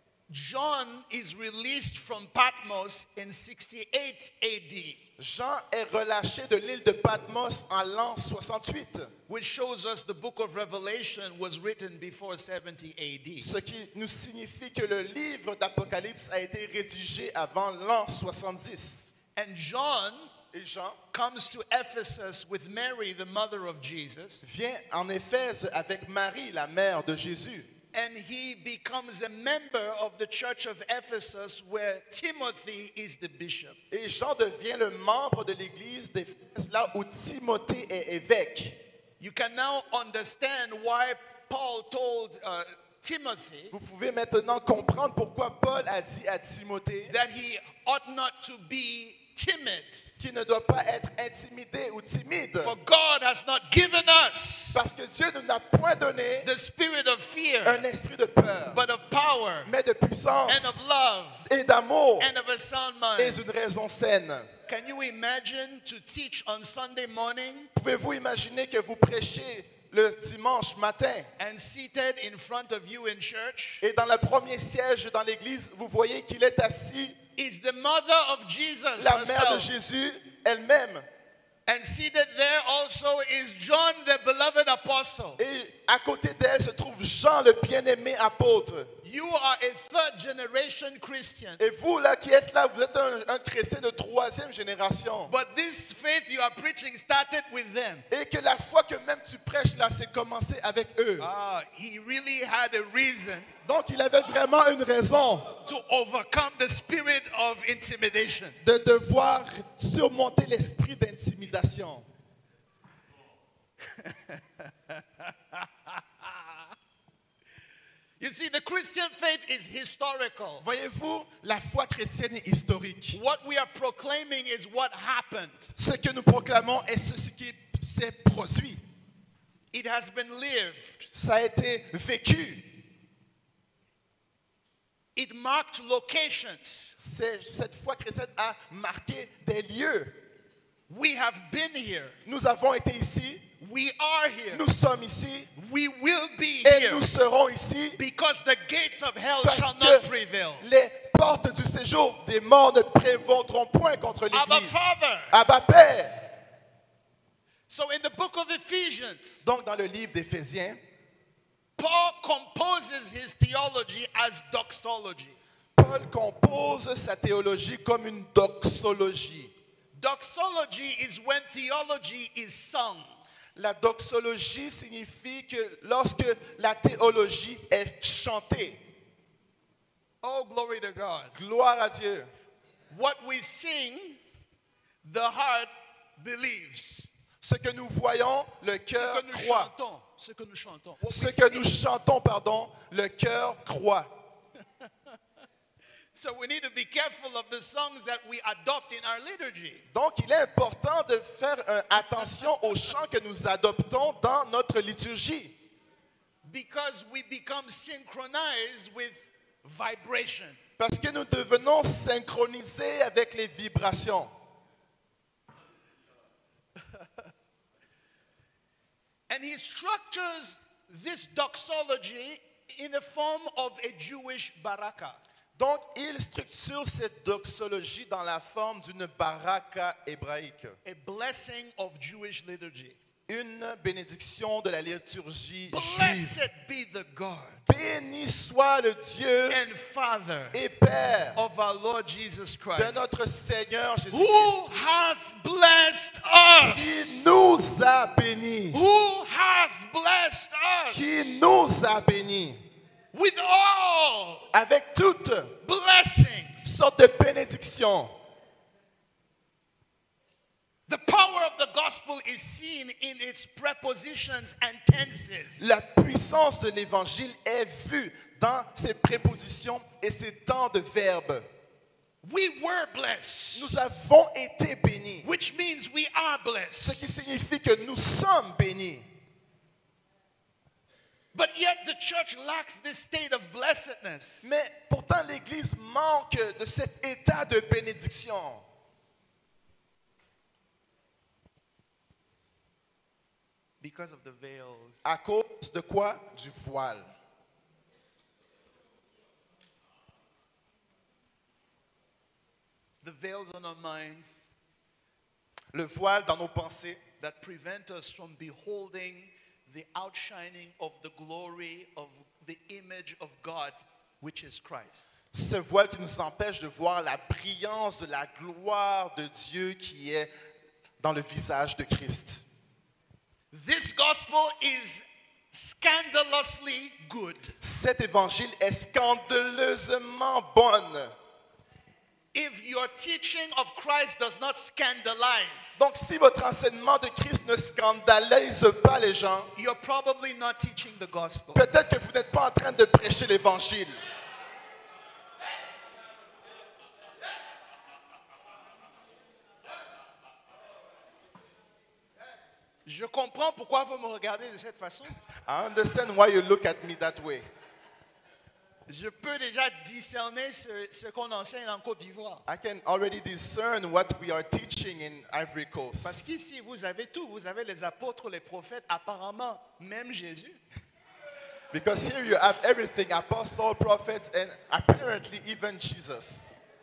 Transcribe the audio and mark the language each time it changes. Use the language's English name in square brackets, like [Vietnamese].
[English] John is released from Patmos in 68 AD, [French] Jean est relâché de l'île de Patmos en l'an 68, [English] which shows us the book of Revelation was written before 70 AD. [French] ce qui nous signifie que le livre d'Apocalypse a été rédigé avant l'an 70. [English] And John [French] Et Jean [English] comes to Ephesus with Mary, the mother of Jesus, [French] vient en Éphèse avec Marie, la mère de Jésus. [English] and he becomes a member of the church of Ephesus where Timothy is the bishop. [French] Et Jean devient le membre de l'église d'Éphèse, là où Timothée est évêque. [English] You can now understand why Paul told Timothy [French] Vous pouvez maintenant comprendre pourquoi Paul a dit à Timothée [English] that he ought not to be timid, [French] qu'il ne doit pas être intimidé ou timide. [English] for God has not given us [French] Parce que Dieu ne nous a point donné [English] the spirit of fear, [French] un esprit de peur, [English] but of power [French] mais de puissance [English] and of love [French] et d'amour [English] and of a sound [French] et [English] mind. [French] d'une raison saine. [English] Can you imagine to teach on Sunday morning [French] Pouvez-vous imaginer que vous prêchez le dimanche matin [English] and seated in front of you in church [French] et dans le premier siège dans l'église, vous voyez qu'il est assis [English] is the mother of Jesus [French] la mère de [English] herself, [French] Jésus elle-même. [English] and seated there also is John the beloved apostle. [French] Et à côté d'elle se trouve Jean, le bien-aimé apôtre. [English] You are a third generation Christian, [French] Et vous, là, qui êtes là, vous êtes un chrétien de troisième génération. [English] but this faith you are preaching started with them. [French] Et que la foi que même tu prêches, là, c'est commencé avec eux. [English] He really had a reason [French] Donc, il avait vraiment une raison [English] to overcome the spirit of intimidation. [French] de devoir surmonter l'esprit d'intimidation. [English] You see, the Christian faith is historical. [French] Voyez-vous, la foi chrétienne est historique. [English] What we are proclaiming is what happened. [French] Ce que nous proclamons est ce qui s'est produit. [English] It has been lived. [French] Ça a été vécu. [English] It marked locations. [French] Cette foi chrétienne a marqué des lieux. [English] We have been here. [French] Nous avons été ici, [English] We are here. [French] nous sommes ici [English] We will be [French] et [English] here. [French] nous serons ici [English] Because the gates of hell [French] parce [English] shall not [French] que [English] prevail. [French] les portes du séjour des morts ne prévaudront point contre [English] Abba [French] l'Église. [English] Father. [French] Abba Père. [English] So in the book of Ephesians, [French] Donc dans le livre d'Éphésiens, [English] Paul composes his theology as doxology. [French] Paul compose sa théologie comme une doxologie. [English] Doxology is when theology is sung. [French] La doxologie signifie que lorsque la théologie est chantée, [English] Oh, glory to God. [French] gloire à Dieu, [English] What we sing, the heart believes. [French] ce que nous voyons, le Ce cœur que nous croit. chantons. Ce que nous chantons. [English] What [French] Ce [English] we [French] que [English] sing. [French] nous chantons, pardon, le cœur croit. [English] So we need to be careful of the songs that we adopt in our liturgy. [French] Donc, il est important de faire attention aux chants que nous adoptons dans notre liturgie. [English] Because we become synchronized with vibration. [French] Parce que nous devenons synchronisés avec les vibrations. [English] And he structures this doxology in the form of a Jewish baraka. [French] Donc, il structure cette doxologie dans la forme d'une baraka hébraïque, [English] A blessing of Jewish liturgy. [French] une bénédiction de la liturgie juive. [English] Blessed be the God [French] Béni soit le Dieu [English] and Father [French] et Père [English] of our Lord Jesus [French] de [English] Christ, [French] notre Seigneur [English] who [French] Jésus-Christ, [English] hath blessed us, [French] qui nous a bénis, [English] who hath blessed us [French] qui nous a bénis, [English] with all [French] avec toutes [English] blessings. [French] sortes de bénédictions. [English] The power of the gospel is seen in its prepositions and tenses. [French] La puissance de l'évangile est vue dans ses prépositions et ses temps de verbe. [English] We were blessed, [French] Nous avons été bénis, [English] which means we are [French] ce [English] blessed. [French] qui signifie que nous sommes bénis. [English] But yet the church lacks this state of blessedness. [French] Mais pourtant, l'Église manque de cet état de bénédiction. [English] Because of the veils. [French] À cause de quoi? Du voile. [English] the veils on our minds [French] Le voile dans nos pensées [English] that prevent us from beholding the outshining of the glory of the image of God, which is Christ. [French] Ce voile qui nous empêche de voir la brillance de la gloire de Dieu qui est dans le visage de Christ. [English] This gospel is scandalously good. [French] Cet évangile est scandaleusement bonne. [English] If your teaching of Christ does not scandalize, [French] Donc si votre enseignement de Christ ne scandalise pas les gens, [English] you're probably not teaching the gospel. [French] peut-être que vous n'êtes pas en train de prêcher l'évangile. Je comprends pourquoi vous me regardez de cette façon. [English] I understand why you look at me that way. [French] Je peux déjà discerner ce qu'on enseigne en Côte d'Ivoire. [English] I can already discern what we are teaching in Ivory Coast. [French] Parce qu'ici, vous avez tout. Vous avez les apôtres, les prophètes, apparemment, même Jésus. [English] Because here you have everything, apostles, prophets, and apparently even Jesus.